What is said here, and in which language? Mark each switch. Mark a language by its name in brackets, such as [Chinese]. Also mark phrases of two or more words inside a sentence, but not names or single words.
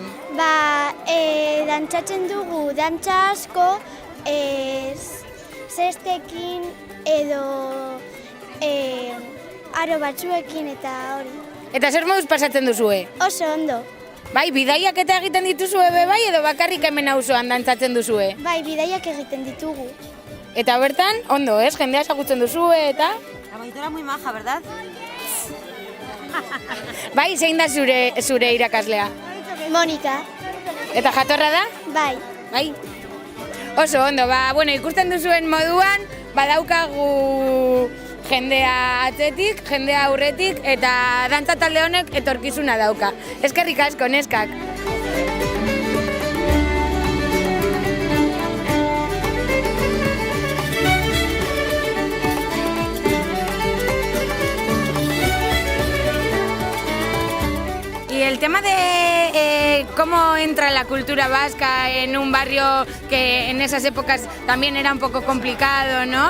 [Basque] Dantzatzen dugu dantza asko, zestekin edo aro batzuekin eta hori. Eta zer moduz pasatzen duzue? Oso ondo. Bai, bidaiak eta egiten dituzue bai edo bakarrik hemen auzoan dantzatzen duzue? Bai, bidaiak egiten ditugu. Eta bertan, ondo, ez? Jendea ezagutzen duzue eta... [Spanish] La monitora muy maja, ¿verdad? [Basque] Bai, zein da zure irakaslea? Monika. Eta jatorra da? Bai. Bai. Oso ondo, bueno, ikusten duzuen moduan, badaukagu jendea atzetik, jendea aurretik, eta dantza talde honek etorkizuna dauka. Eskerrik asko, neskak. [Spanish] Y el tema de cómo entra la cultura vasca en un barrio que en esas épocas también era un poco complicado, ¿no?